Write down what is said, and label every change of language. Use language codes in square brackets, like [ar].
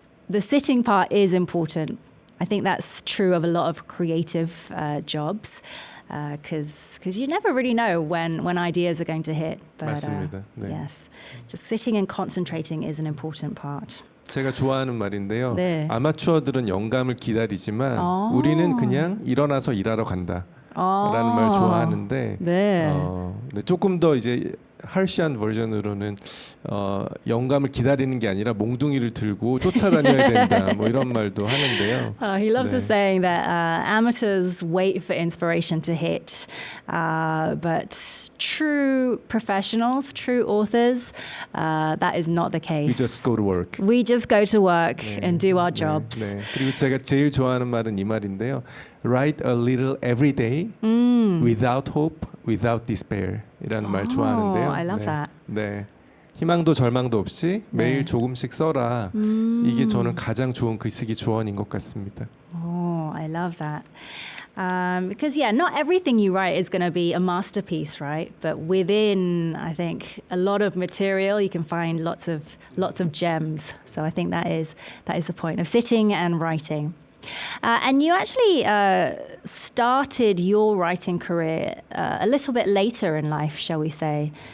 [en] The sitting part is important. I think that's true of a lot of creative jobs, because you never really know when ideas are going to hit. But [ko] 맞습니다. 네. [en] yes, just sitting and concentrating is an important part. [ko] 제가 좋아하는 말인데요. 네. 아마추어들은 영감을 기다리지만 우리는 그냥 일어나서 일하러 간다. 라는 말 좋아하는데 네. 네, 조금 더 이제 harsh한 버전으로는 영감을 기다리는 게 아니라 몽둥이를 들고 쫓아다녀야 된다. 뭐 이런 말도 하는데요. [en] He loves [ko] 네. [en] the saying that amateurs wait for inspiration to hit, but true professionals, true authors, that is not the case. We just go to work. We just go to work [ko] 네. [en] and do our [ko] 네, [en] jobs. [ko] 네. 그리고 제가 제일 좋아하는 말은 이 말인데요. [en] Write a little every day without hope, without despair [ko] 이라는 말 좋아하는데요. [en] I love [ko] 네. [en] that. [ko] 네. 희망도 절망도 없이 매일 조금씩 써라. 이게 저는 가장 좋은 글쓰기 조언인 것 같습니다. [en] Oh, I love that. Because not everything you write is going to be a masterpiece, right? But within, I think, a lot of material, you can find lots of gems. So I think that is the point of sitting and writing. And you actually started your writing career a little bit later in life, shall we say?